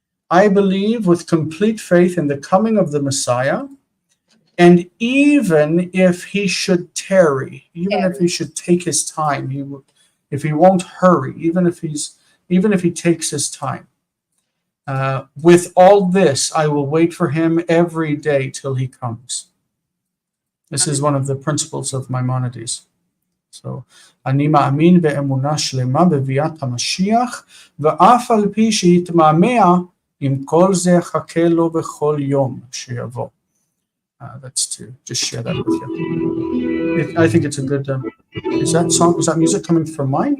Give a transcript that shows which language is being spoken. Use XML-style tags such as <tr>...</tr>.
<en>I believe with complete faith in the coming of the Messiah, and even if he should tarry, even if he should take his time, if he won't hurry, even if he takes his time. With all this, I will wait for him every day till he comes. This is one of the principles of Maimonides.</en> <he>So, אני מאמין באמונה שלמה בביאת המשיח, ואף על פי שיתמהמה, עם כל זה חכה לו בכל יום שיבוא.</he> <en>That's to just share that with you. I think it's a good. Is that music coming from mine?</en>